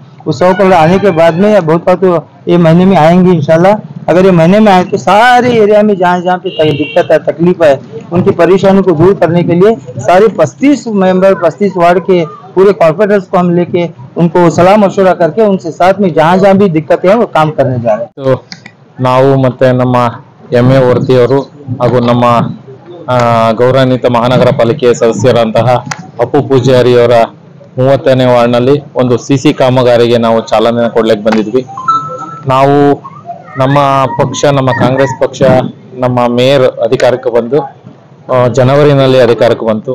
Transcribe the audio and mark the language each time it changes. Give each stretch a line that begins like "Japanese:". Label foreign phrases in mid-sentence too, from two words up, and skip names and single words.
Hindi: उस 100 करोड़ आने के बाद में या बहुत बात तो ये महीने में आएंगे इंशाल्लाह। अगर ये महीने में आए तो सारे एरिया में जहाँ पे दिक्कत है, तकलीफ है, उनकी परेशानी को दूर करने के लिए सारे 35 मेंबर 35 वार्ड के पूरे कॉर्पोरेटर्स को हम लेके उनको सलाह मशवरा करके उनसे साथ में जहाँ भी दिक्कतें हैं वो काम करने जा रहे हैं।
Kannada: तो ನಾವು ಮತ್ತೆ ನಮ್ಮ ಎಂ.ಎ. ವರ್ತಿಯವರು ಹಾಗೂ ನಮ್ಮ ಗೌರವಾನ್ವಿತ ಮಹಾನಗರ ಪಾಲಿಕೆ ಸದಸ್ಯರಂತಹ ಅಪ್ಪು ಪೂಜಾರಿಯವರ 30ನೇ ವಾರ್ಡ್ನಲ್ಲಿ ಒಂದು ಸಿಸಿ ಕಾಮಗಾರಿಗೆ ನಾವು ಚಾಲನೆ ಕೊಡ್ಲಿಕ್ಕೆ ಬಂದಿದ್ವಿ। ನಾವು ನಮ್ಮ ಪಕ್ಷ, ನಮ್ಮ ಕಾಂಗ್ರೆಸ್ ಪಕ್ಷ, ನಮ್ಮ ಮೇಯರ್ ಅಧಿಕಾರಕ್ಕೆ ಬಂದು ಜನವರಿನಲ್ಲಿ ಅಧಿಕಾರಕ್ಕೆ ಬಂತು।